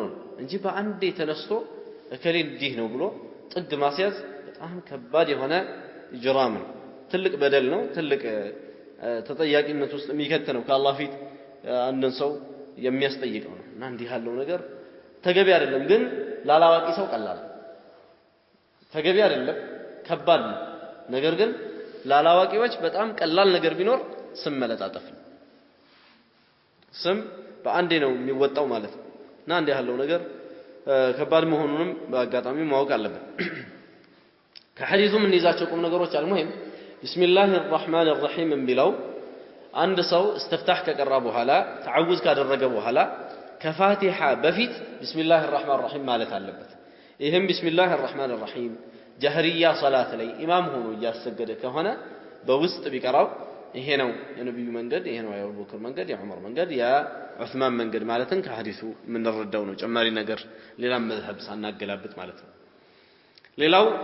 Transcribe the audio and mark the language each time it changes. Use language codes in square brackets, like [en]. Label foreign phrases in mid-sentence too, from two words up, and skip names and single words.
[am] እንጂ በአንዴ ተነስቶ እከሌ እንዲህ ነው ብሎ ጥግ ማስያዝ በጣም ከባድ የሆነ ኢጅራም ነው ትልቅ በደል ነው ትልቅ ተጠያቂነት ውስጥ የሚከት ነው ከአላህ ፊት አንድን ሰው የሚያስጠይቀው ነው እና እንዲህ ያለው ነገር ተገቢ አይደለም ግን ላላዋቂ ሰው ቀላል ተገቢ አይደለም ከባድ ነው ነገር ግን ላላዋቂዎች በጣም ቀላል ነገር ቢኖር ስም መለጣጠፍ ነው ስም በአንዴ ነው የሚወጣው ማለት ነው እና እንዲህ ያለው ነገር ከባድ መሆኑንም በአጋጣሚ ማወቅ አለበት ከሐዲሱ ምን ይዛቸው ቁም ነገሮች [ar] المهم بسم الله الرحمن الرحيم [am] የሚለው አንድ ሰው استفتاح ከቀራ በኋላ ተዓውዝ ካደረገ በኋላ ከፋቲሃ በፊት [ar] بسم الله الرحمن الرحيم [am] ማለት አለበት ይሄም [ar] بسم الله الرحمن الرحيم [am] ጀህሪያ ሶላት ላይ ኢማም ሆኖ እያሰገደ ከሆነ በውስጥ ቢቀራው ይሄ ነው የነብዩ መንገድ ይሄ ነው የአቡበክር መንገድ የዑመር መንገድ የዑስማን መንገድ ማለትን ከሐዲሱ ምን እንረዳው ነው ጨማሪ ነገር ሌላም መዝሐብ ሳናገላብጥ ማለት ነው ሌላው